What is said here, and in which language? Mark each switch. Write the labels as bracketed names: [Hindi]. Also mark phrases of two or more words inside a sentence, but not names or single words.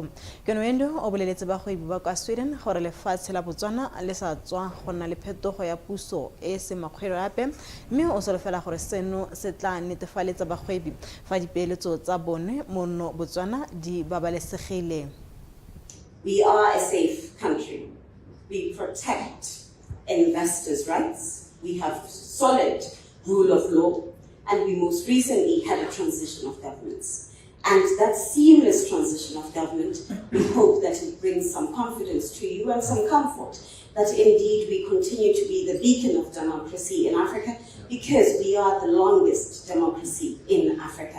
[Tswana] Keneilwe o boleletse bagwebi ba kwa Sweden gore lefatshe la Botswana le sa tswa go nna le phetogo ya puso e se makgwero ape mme o solofela gore seno se tla netefaletsa bagwebi fa dipeeletso tsa bone mono Botswana di babalesegile. [English] We are a safe country. We protect investors' rights. We have solid rule of law, and we most recently had a transition of governments. And that seamless transition of government, we hope that it brings some confidence to you and some comfort that indeed we continue to be the beacon of democracy in Africa, because we are the longest democracy in Africa.